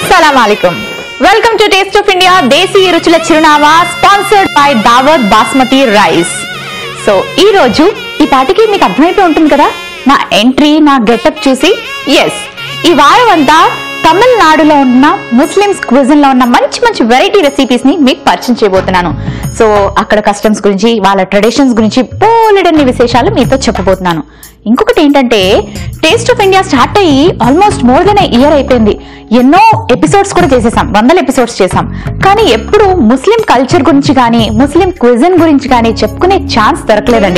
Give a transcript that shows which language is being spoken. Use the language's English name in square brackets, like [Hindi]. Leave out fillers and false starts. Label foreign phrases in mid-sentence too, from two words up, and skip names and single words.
[English] Assalamualaikum. Welcome to Taste of India Desi Ruchula Chirunava sponsored by Daawat Basmati Rice. [Telugu] సో ఈ రోజు ఈ పాటికి మీకు అర్థమయిపో ఉంటుంది కదా నా ఎంట్రీ నా గెటప్ చూసి యెస్ ఈ వారవంత తమిళ్ నాడు లో ఉన్న [English] Muslims cuisine [Telugu] లో ఉన్న మంచి [English] variety recipes [Telugu] ని మీకు పరిచయం చేయబోతున్నాను. సో అక్కడ కస్టమ్స్ గురించి వాళ్ళ ట్రెడిషన్స్ గురించి పోలెడన్ని విశేషాలు మీతో చెప్పబోతున్నాను. ఇంకొకటి ఏంటంటే టేస్ట్ ఆఫ్ ఇండియా స్టార్ట్ అయ్యి [English] almost more than year [Telugu] అయిపోయింది. ఎన్నో ఎపిసోడ్స్ కూడా చేసేసాం, 100 ఎపిసోడ్స్ చేసాం. కానీ ఎప్పుడు [English] Muslim culture [Telugu] గురించి కానీ [English] Muslim cuisine [Telugu] గురించి కానీ చెప్పుకునే ఛాన్స్ దొరకలేదండి.